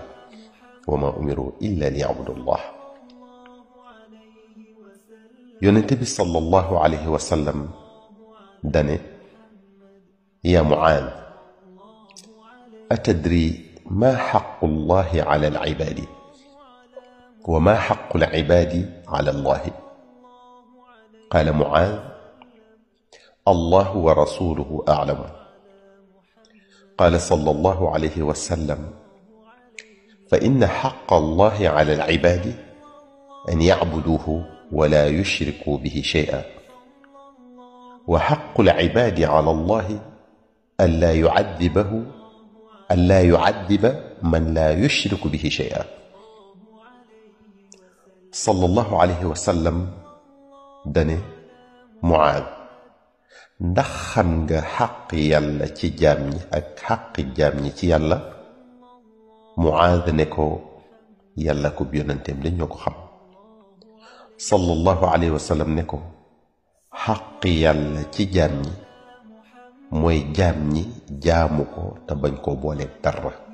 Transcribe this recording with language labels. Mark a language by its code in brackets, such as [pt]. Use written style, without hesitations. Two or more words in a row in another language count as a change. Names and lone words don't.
[ar] وما أمروا إلا ليعبد الله. [wo] yonente bi [ar] صلى الله عليه وسلم dane: يا معاذ أتدري ما حق الله على العباد وما حق العباد على الله? قال معاذ الله ورسوله أعلم. قال صلى الله عليه وسلم فإن حق الله على العباد أن يعبدوه ولا يشركوا به شيئا وحق العباد على الله ألا يعذب من لا يشرك به شيئا. صلى الله عليه وسلم [wo] dane Muaad ndax xam nga xaq yàlla ci jaam ñi ak xaqi jaam ñi ci yàlla? Muaad ne ko yàlla ko yonenteem dañ ñoo ko xam. [ar] صلى الله عليه وسلم [wo] ne ko xaqi yàlla ci jaam ñi mooy jaam ñi jaamu ko te bañ koo booleeg dara.